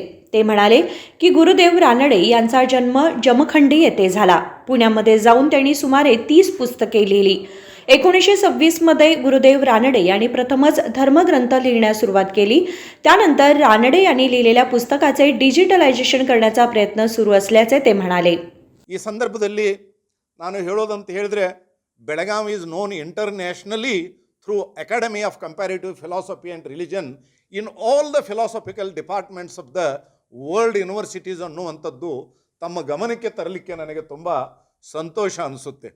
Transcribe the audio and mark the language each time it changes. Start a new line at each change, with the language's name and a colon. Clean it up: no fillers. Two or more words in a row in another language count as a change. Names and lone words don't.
Marathi: ते म्हणाले की गुरुदेव रानडे यांचा जन्म जमखंडी येथे झाला. पुण्यामध्ये जाऊन त्यांनी सुमारे 30 पुस्तके लिहिली. 1926 मध्ये गुरुदेव रानडे यांनी प्रथमच धर्मग्रंथ लिहिण्यास सुरुवात केली. त्यानंतर रानडे यांनी लिहिलेल्या पुस्तकाचे डिजिटलायझेशन करण्याचा प्रयत्न सुरू असल्याचे ते म्हणाले.
Kannada: ಈ ಸಂದರ್ಭದಲ್ಲಿ ನಾನು ಹೇಳೋದಂತ ಹೇಳಿದ್ರೆ ಬೆಳಗಾವಿ
English: is known internationally through Academy of Comparative Philosophy and Religion in all the philosophical departments of the world universities
Kannada: ಅನ್ನುವಂಥದ್ದು ತಮ್ಮ ಗಮನಕ್ಕೆ ತರಲಿಕ್ಕೆ ನನಗೆ ತುಂಬ ಸಂತೋಷ ಅನಿಸುತ್ತೆ.